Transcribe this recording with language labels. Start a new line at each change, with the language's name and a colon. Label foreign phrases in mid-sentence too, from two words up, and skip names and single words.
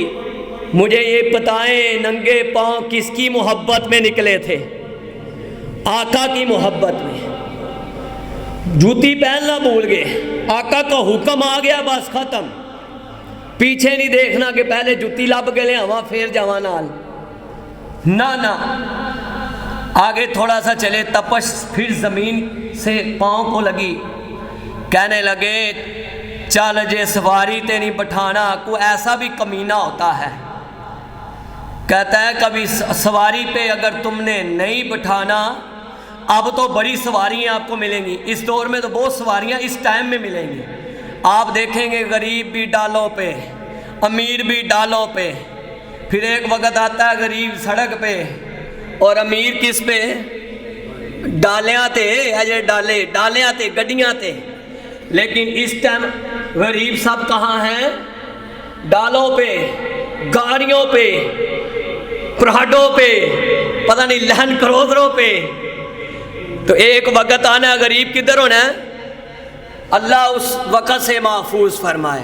Urdu: مجھے یہ بتائیں ننگے پاؤں کس کی محبت میں نکلے تھے؟ آقا کی محبت میں۔ جوتی پہننا بھول گئے، آقا کا حکم آ گیا، بس ختم، پیچھے نہیں دیکھنا کہ پہلے جوتی
Punjabi: لب گلے ہوا پھر جاواں نال،
Urdu: نہ آگے تھوڑا سا چلے، تپش پھر زمین سے پاؤں کو لگی، کہنے لگے
Punjabi: چل جے سواری تے نہیں بٹھانا۔
Urdu: کوئی ایسا بھی کمینہ ہوتا ہے، کہتا ہے کبھی سواری پہ اگر تم نے نہیں بٹھانا، اب تو بڑی سواریاں آپ کو ملیں گی، اس دور میں تو بہت سواریاں اس ٹائم میں ملیں گی۔ آپ دیکھیں گے غریب بھی ڈالوں پہ، امیر بھی ڈالوں پہ، پھر ایک وقت آتا ہے غریب سڑک پہ اور امیر کس پہ؟
Punjabi: ڈالیاں تے، اجے ڈالیاں تے، گڈیاں تے۔
Urdu: لیکن اس ٹائم غریب سب کہاں ہیں؟ ڈالوں پہ، گاڑیوں پہ، پراڈوں پہ، پتہ نہیں لہن کروزروں پہ۔ تو ایک وقت آنا غریب کدھر ہونا ہے؟ اللہ اس وقت سے محفوظ فرمائے۔